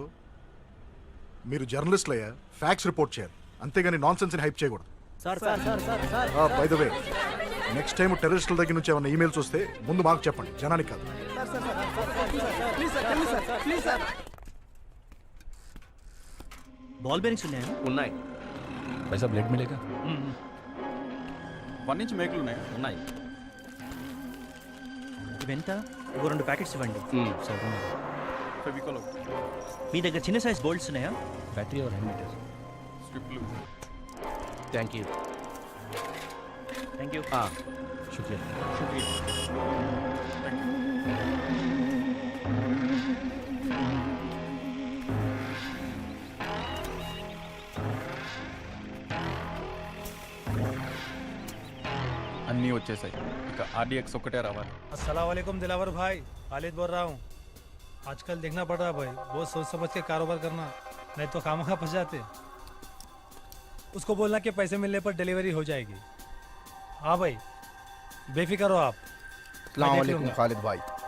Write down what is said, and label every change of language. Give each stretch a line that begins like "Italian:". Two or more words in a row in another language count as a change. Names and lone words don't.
Telugu: మీరు జర్నలిస్టులు అయ్యా,
English: facts report
Telugu: చేయాలి, అంతేగాని నాన్ సెన్స్ ని హైప్ చేయకూడదు.
English: by the way, next time
Telugu: టెర్రరిస్టుల దగ్గర నుంచి ఏమైనా ఈమెయిల్స్ వస్తే ముందు మాకు చెప్పండి, జనానికి కాదు.
English: ball bearings
Telugu: ఉన్నాయా? ఉన్నాయి.
Hindi: पैसा ब्लेड मिलेगा?
Telugu: 1 ఇంచ్ మేకులు ఉన్నాయి. ఉన్నాయి. ఇవెంత? ఒక 2 ప్యాకెట్స్ ఇవ్వండి. ఫెవికాల్, మీ దగ్గర చిన్న
English: size bolts
Telugu: ఉన్నాయా?
Hindi: बैटरी और
English: hand meter.
Telugu: స్ట్రిప్లు.
English: thank you.
Hindi: शुक्रिया.
Telugu: అన్నీ వచ్చేసాయి. ఇక ఆర్డీఎక్స్ ఒక్కటే రావాలి.
Arabic: السلام عليكم
Hindi: दिलावर भाई, खालिद बोल रहा हूँ. आजकल देखना पड़ रहा भाई, बहुत सोच समझ के कारोबार करना, नहीं तो खामखा फंस जाते. उसको बोलना कि पैसे मिलने पर डिलीवरी हो जाएगी. हाँ भाई, बेफिक्र हो आप.
Arabic: السلام عليكم
Hindi: खालिद भाई.